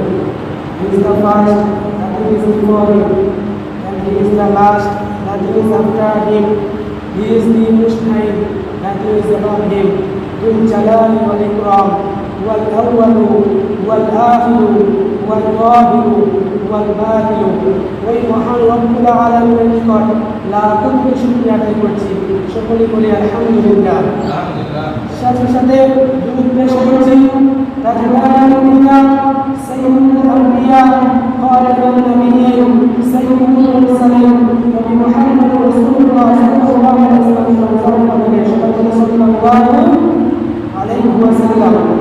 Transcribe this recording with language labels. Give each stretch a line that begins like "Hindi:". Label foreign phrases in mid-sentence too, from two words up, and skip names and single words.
English: He is the first, nothing is before him, and he is the last, nothing is after him. He is the Most High, nothing is above him.
Arabic: ذو الجلال والإكرام، والأول، والآخر، والظاهر، والباطن.
Bangla: ওই মহান রব্বুল আলামিনের নিকট লাখো কোটি শুকরিয়া আদায় করছি। সকলে বলি আলহামদুলিল্লাহ। সাথে সাথে দুরূদ পেশ করছি
Arabic: تاجوان الأنبياء سيد الأنبياء خاتم النبيين سيد المرسلين نبي محمد رسول الله صلى الله عليه وسلم.